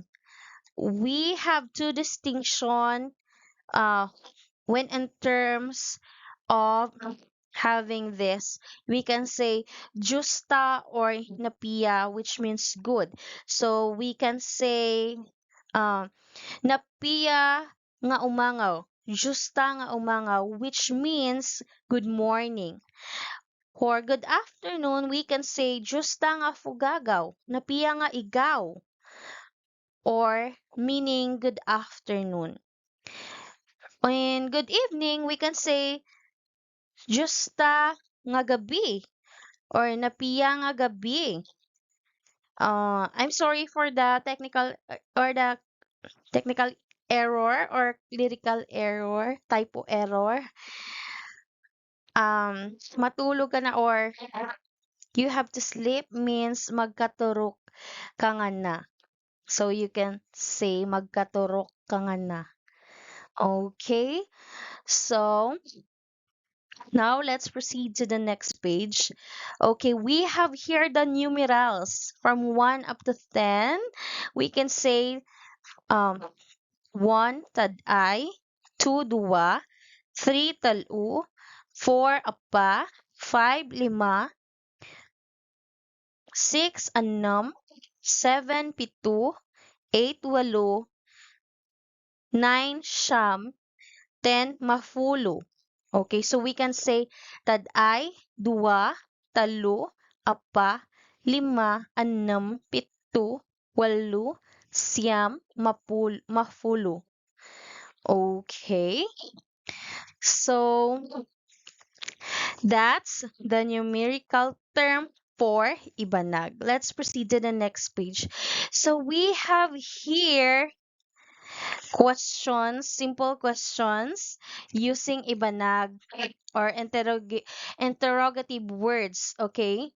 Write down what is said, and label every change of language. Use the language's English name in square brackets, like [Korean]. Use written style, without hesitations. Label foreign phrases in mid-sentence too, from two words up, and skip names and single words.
[English] We have two distinction uh, when in terms of having this. We can say justa or napia, which means good. So we can say um, [Ibanag] napia nga umangaw. Justa nga umangaw, [English] which means good morning. For good afternoon, we can say [Ibanag] justa nga fugagaw. Napia nga igaw, [English] or meaning good afternoon. In good evening, we can say [Ibanag] justa nga gabi [English] or [Ibanag] napiya nga gabi. [English] I'm sorry for the technical error or lyrical error, typo error. [Filipino] Matulog ka na [English] or you have to sleep means [Ibanag] magkaturok ka nga na. [English] So you can say [Ibanag] magkaturok ka nga na. [English] Okay? So now let's proceed to the next page. Okay, we have here the numerals from 1 up to 10. We can say [Ibanag] 1 tad-ay, 2 dua, 3 talu, 4 apa, 5 lima, 6 anam, 7 pitu, 8 walo, 9 siyam, 10 mafulo. [English] Okay, so we can say [Ibanag] tad-ay, dua, talo, apa, lima, anam, pito, walo, siyam, mafulo. [English] Okay, so that's the numerical term for Ibanag. Let's proceed to the next page. So we have here questions, simple questions using Ibanag or interrogative words, okay?